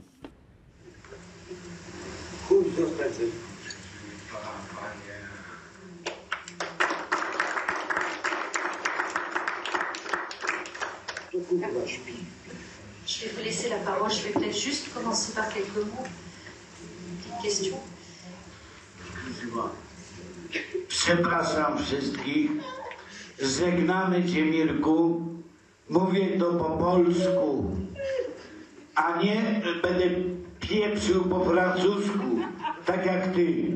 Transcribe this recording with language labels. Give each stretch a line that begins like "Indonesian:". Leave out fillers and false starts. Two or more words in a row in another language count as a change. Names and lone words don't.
French: Je vais vous laisser la parole. Je vais peut-être juste commencer par quelques mots. Une petite question.
Polish: Przepraszam wszystkich. Żegnamy Cię, Mirku. Mówię to po polsku, a nie będę pieprzył po francusku, tak jak Ty.